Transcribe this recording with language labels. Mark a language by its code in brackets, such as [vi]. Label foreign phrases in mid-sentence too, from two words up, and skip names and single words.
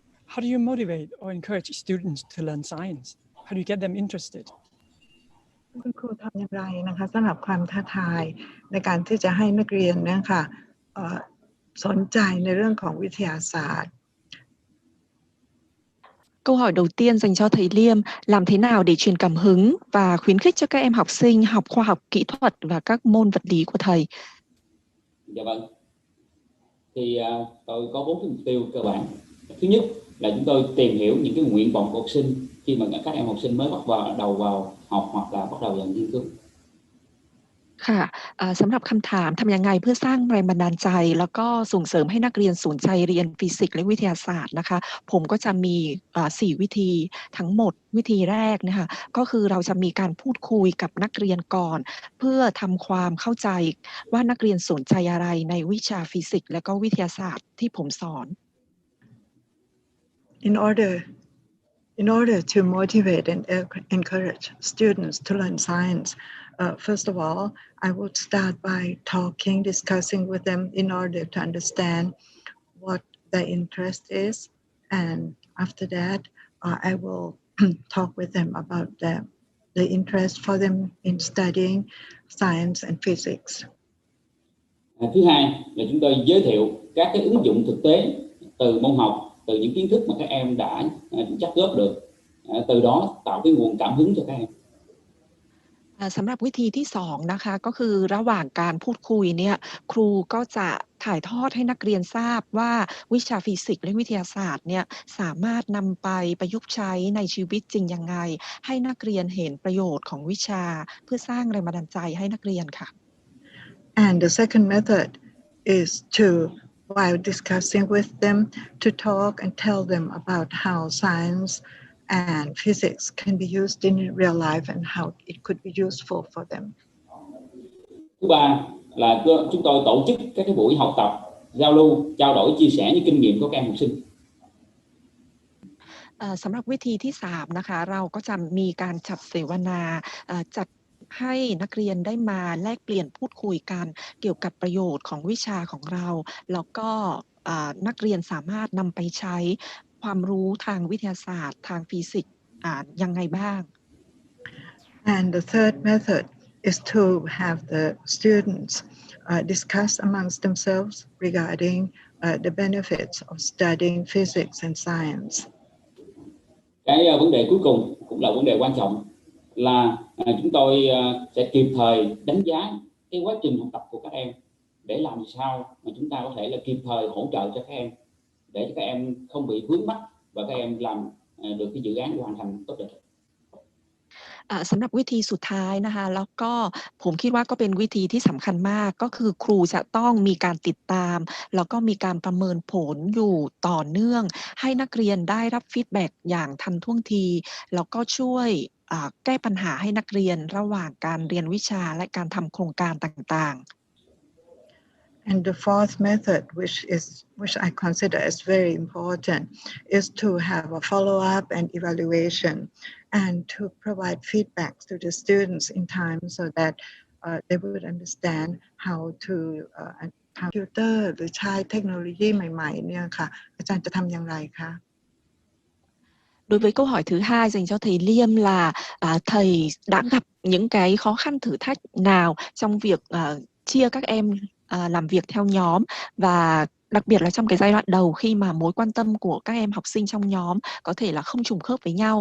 [en] how do you motivate or encourage students to learn science? How do you get them interested? [th] คุณครูทำอย่างไรนะคะสำหรับความท้าทายในการที่จะให้นักเรียนนะคะสนใจในเรื่องของวิทยาศาสตร์ [vi] Câu hỏi đầu tiên dành cho thầy Liêm, làm thế nào để truyền cảm hứng và khuyến khích cho các em học sinh học khoa học kỹ thuật và các môn vật lý của thầy? Dạ vâng. Thì tôi có 4 cái mục tiêu cơ bản. Thứ nhất là chúng tôi tìm hiểu những cái nguyện vọng của học sinh khi mà các em học sinh mới bắt đầu vào học hoặc là bắt đầu vào nghiên cứu. [th] ค่ะสำหรับคำถามทำยังไงเพื่อสร้างแรงบันดาลใจแล้วก็ส่งเสริมให้นักเรียนสนใจเรียนฟิสิกส์และวิทยาศาสตร์นะคะผมก็จะมี4 วิธีทั้งหมดวิธีแรกนะคะก็คือเราจะมีการพูดคุยกับนักเรียนก่อนเพื่อทำความเข้าใจว่านักเรียนสนใจอะไรในวิชาฟิสิกส์และก็วิทยาศาสตร์ที่ผมสอน [en] In order to motivate and encourage students to learn science, first of all, I would start by discussing with them in order to understand what their interest is. And after that, I will talk with them about the interest for them in studying science and physics. [vi] Thứ hai là chúng tôi giới thiệu các cái ứng dụng thực tế từ môn học, từ những kiến thức mà các em đã chắc góp được, từ đó tạo cái nguồn cảm hứng cho các em. [th] สำหรับวิธีที่2นะคะก็คือระหว่างการพูดคุยเนี่ยครูก็จะถ่ายทอดให้นักเรียนทราบว่าวิชาฟิสิกส์และวิทยาศาสตร์เนี่ยสามารถนำไปประยุกต์ใช้ในชีวิตจริงยังไงให้นักเรียนเห็นประโยชน์ของวิชาเพื่อสร้างแรงบันดาลใจให้นักเรียนค่ะ [en] And the second method is to, while discussing with them, to talk and tell them about how science and physics can be used in real life and how it could be useful for them. [vi] Thứ ba là chúng tôi tổ chức các cái buổi học tập, giao lưu, trao đổi, chia sẻ những kinh nghiệm của các em học sinh. [th] สำหรับวิธีที่3นะคะเราก็จะมีการจัดเสวนาจัดให้นักเรียนได้มาแลกเปลี่ยนพูดคุยกันเกี่ยวกับประโยชน์ของวิชาของเราแล้วก็นักเรียนสามารถนำไปใช้ความรู้ทางวิทยาศาสตร์ทางฟิสิกส์ยังไงบ้าง [en] And the third method is to have the students discuss amongst themselves regarding the benefits of studying physics and science. [vi] Cái vấn đề cuối cùng cũng là vấn đề quan trọng là chúng tôi sẽ kịp thời đánh giá cái quá trình học tập của các em để làm sao mà chúng ta có thể là kịp thời hỗ trợ cho các em để cho các em không bị vướng mắc và các em làm được cái dự án hoàn thành tốt đẹp. [th] สำหรับวิธีสุดท้ายนะคะแล้วก็ผมคิดว่าก็เป็นวิธีที่สำคัญมากก็คือครูจะต้องมีการติดตามแล้วก็มีการประเมินผลอยู่ต่อเนื่องให้นักเรียนได้รับฟีดแบ็กอย่างทันท่วงทีแล้วก็ช่วยแก้ปัญหาให้นักเรียนระหว่างการเรียนวิชาและการทำโครงการต่างๆ [en] And the fourth method, which I consider as very important, is to have a follow-up and evaluation, and to provide feedback to the students in time so that they would understand how to computer [th] หรือใช้เทคโนโลยีใหม่ๆเนี่ยค่ะอาจารย์จะทำอย่างไรคะ [vi] Đối với câu hỏi thứ hai dành cho thầy Liêm là thầy đã gặp những cái khó khăn thử thách nào trong việc chia các em làm việc theo nhóm và đặc biệt là trong cái giai đoạn đầu khi mà mối quan tâm của các em học sinh trong nhóm có thể là không trùng khớp với nhau.